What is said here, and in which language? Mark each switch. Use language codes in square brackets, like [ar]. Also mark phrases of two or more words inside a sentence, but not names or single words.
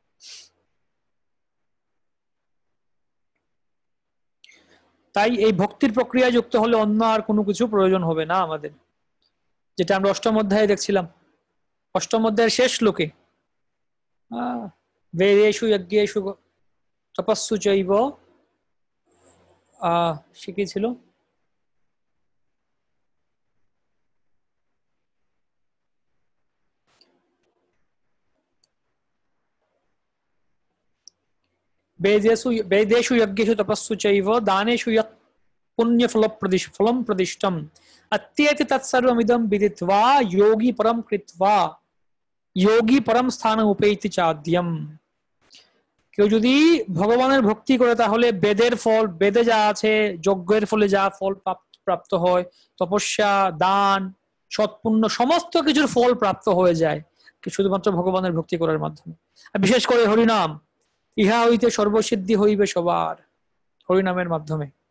[bn] তাই এই ভক্তির প্রক্রিয়ায় যুক্ত হলে অন্য আর কোনো কিছু প্রয়োজন হবে না আমাদের, যেটা আমরা অষ্টম অধ্যায়ে দেখছিলাম। অষ্টম অধ্যায়ের শেষ শ্লোকে [sa] বেদেষু যজ্ঞেষু তপস্সু চৈব, [bn] সে কি ছিল, [sa] वेदेषु यज्ञेषु तपस्सु चैव दानेषु यत् फलं प्रदिष्टम् अत्येति तत्सर्वमिदं विदित्वा योगी परम कृत्वा योगी परम स्थान उपैति चाद्यम। [bn] কেউ যদি ভগবানের ভক্তি করে তাহলে বেদের ফল, বেদে যা আছে, যজ্ঞের ফলে যা ফল প্রাপ্ত হয়, তপস্যা, দান, সৎপুণ্য, সমস্ত কিছুর ফল প্রাপ্ত হয়ে যায় শুধুমাত্র ভগবানের ভক্তি করার মাধ্যমে। আর বিশেষ করে হরিনাম, ইহা হইতে সর্বসিদ্ধি হইবে সবার, হরিনামের মাধ্যমে।